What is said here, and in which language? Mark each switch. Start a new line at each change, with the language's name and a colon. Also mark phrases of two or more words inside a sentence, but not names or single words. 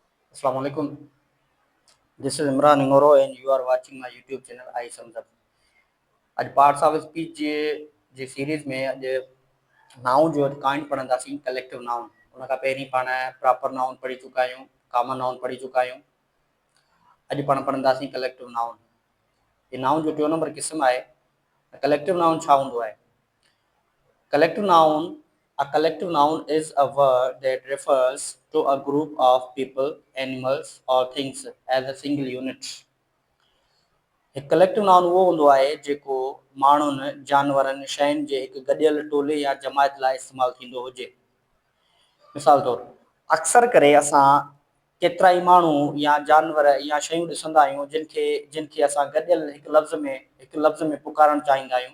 Arabic: Assalamu alaikum.
English: This is Imran Ingoro and you are watching my YouTube channel I Samzab.
Sindhi: आज
English: parts of speech
Sindhi: जे सीरीज में अॼु नाउन जो काइंड पढ़ंदासीं
English: collective noun.
Sindhi: उन खां पहिरीं पाण
English: proper noun
Sindhi: पढ़ी चुका आहियूं,
English: common noun
Sindhi: पढ़ी चुका आहियूं। अॼु पाण पढ़ंदासीं
English: collective noun.
Sindhi: ये नाउन जो टियों नंबर क़िस्म आहे।
English: collective noun
Sindhi: छा हूंदो आहे?
English: Collective noun, a collective noun is a word that refers to a group of people, animals, or things as a single unit.
Sindhi: एक
English: collective noun
Sindhi: उहो हूंदो आहे जेको माण्हुनि, जानवरनि, शयुनि जे हिकु गॾियल टोले या जमायत लाइ इस्तेमालु थींदो हुजे। मिसाल तौरु अक्सर करे असां केतिरा ई माण्हू या जानवर या शयूं ॾिसंदा आहियूं जिनखे असां गॾियल हिकु लफ़्ज़ में पुकारणु चाहींदा आहियूं।